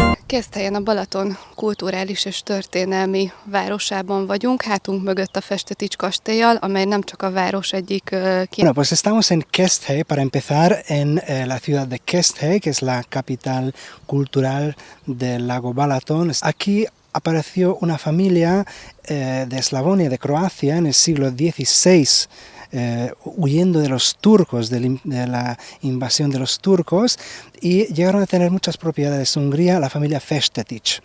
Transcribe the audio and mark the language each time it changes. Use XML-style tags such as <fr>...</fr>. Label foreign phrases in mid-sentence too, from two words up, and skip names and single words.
<hu>Keszthelyen, a Balaton kulturális és történelmi városában vagyunk, hátunk mögött a Festetics kastéllyal, amely nem csak a város egyik</hu> <es>Bueno, pues estamos en Keszthely, para empezar, en la ciudad de Keszthely, que es la capital cultural del lago Balaton. Aquí apareció una familia de Eslavonia, de Croacia, en el siglo XVI, huyendo de los turcos, de la invasión de los turcos, y llegaron a tener muchas propiedades en Hungría, la familia Festetics.</es>